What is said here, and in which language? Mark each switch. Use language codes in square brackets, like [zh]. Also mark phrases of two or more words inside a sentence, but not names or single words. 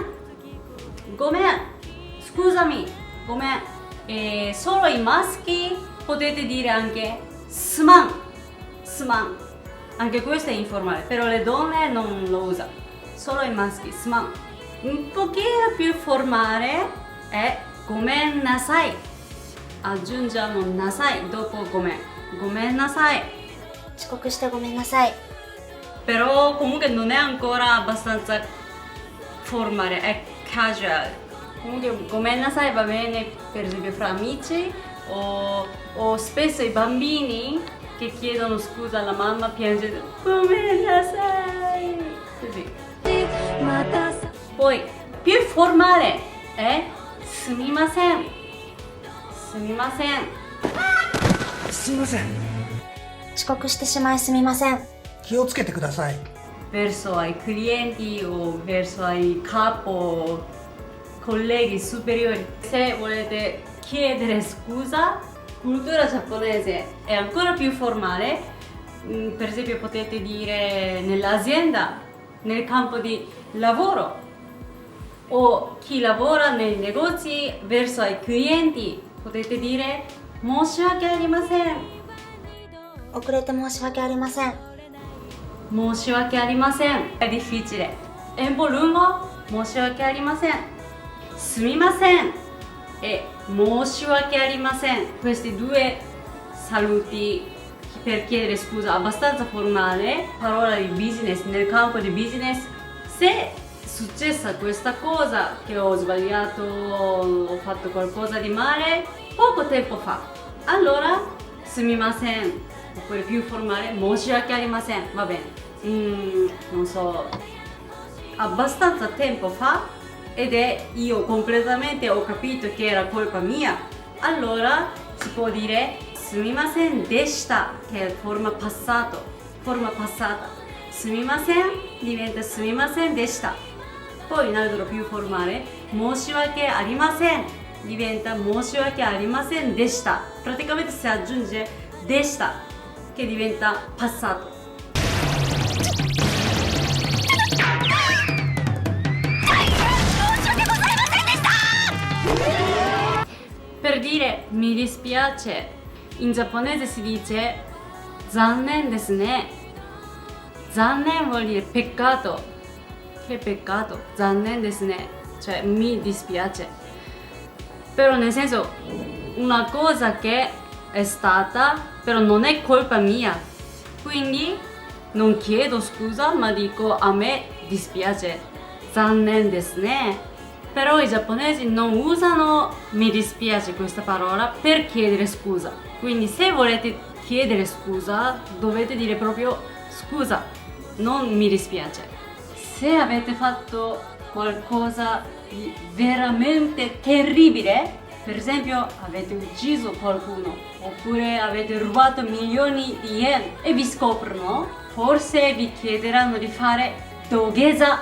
[it] Gomen. Scusami. Gomen. E solo i maschi potete dire anche suman. Suman. Anche questo è informale, però le donne non lo usano. Solo i maschi, suman. Un pochino più formale è [ja] ごめんなさい. [it] Aggiungiamo nasai dopo gomen. [ja] ごめんなさい. 遅刻してごめんなさい。 [it] Però comunque non è ancora abbastanza formale, è casual. Comunque [ja] ごめんなさい [it] va bene per esempio fra amici o spesso i bambini che chiedono scusa alla mamma piangono [ja] ごめんなさい. [it] Così. Poi più formale è sumimasen. [ja] すみません。すみません。遅刻してしまいすみません。気をつけてください。 [it] Verso ai clienti o verso ai capo, colleghi superiori. Se volete chiedere scusa, cultura giapponese è ancora più formale. Per esempio potete dire nell'azienda, nel campo di lavoro o chi lavora nei negozi verso ai clienti. Potete dire [ja] 申し訳ありません。遅れて申し訳ありません。申し訳ありません。 [it] È difficile. È un po' lungo. [ja] 申し訳ありません。すみません。 [it] E [ja] 申し訳ありません。 [it] Questi due saluti per chiedere scusa abbastanza formale. Parola di business, nel campo di business. Se è successa questa cosa, che ho sbagliato, ho fatto qualcosa di male poco tempo fa, allora sumimasen, oppure più formale [ja] 申し訳ありません, [it] va bene. Non so, abbastanza tempo fa ed è io completamente ho capito che era colpa mia, allora si può dire [ja] すみませんでした, [it] che è forma passato, forma passata. Sumimasen diventa [ja] すみませんでした. [it] Poi in altro più formale [ja] 申し訳ありません [it] diventa [ja] 申し訳ありませんでした. [it] Praticamente si aggiunge でした che diventa passato. Per dire mi dispiace, in giapponese si dice [ja] 残念ですね. [it] 残念 vuol dire peccato. Che peccato, [ja] 残念ですね, [it] cioè mi dispiace. Però nel senso, una cosa che è stata, però non è colpa mia. Quindi non chiedo scusa, ma dico a me dispiace. [ja] 残念ですね. [it] Però i giapponesi non usano mi dispiace questa parola per chiedere scusa. Quindi se volete chiedere scusa, dovete dire proprio scusa, non mi dispiace. Se avete fatto qualcosa di veramente terribile, Per esempio, avete ucciso qualcuno, oppure avete rubato milioni di yen e vi scoprono, forse vi chiederanno di fare dogeza.